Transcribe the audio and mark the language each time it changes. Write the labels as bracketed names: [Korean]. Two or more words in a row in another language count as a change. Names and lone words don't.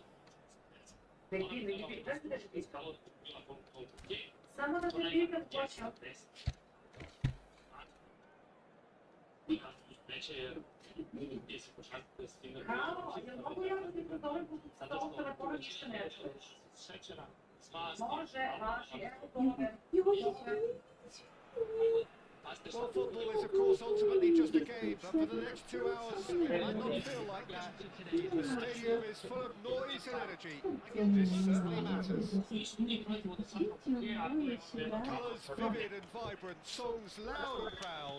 [Serbian] Samo da te pitam počeo. Halo, jel mogu ja da ti pozovem sa ovog telefona ništa ne čuješ? Može, važi, evo tome. [English] Well, football is, of course, ultimately just a game, but for the next 2 hours, it might not feel like that. The stadium is full of noise and energy. This certainly matters. Colours vivid and vibrant, songs loud and proud.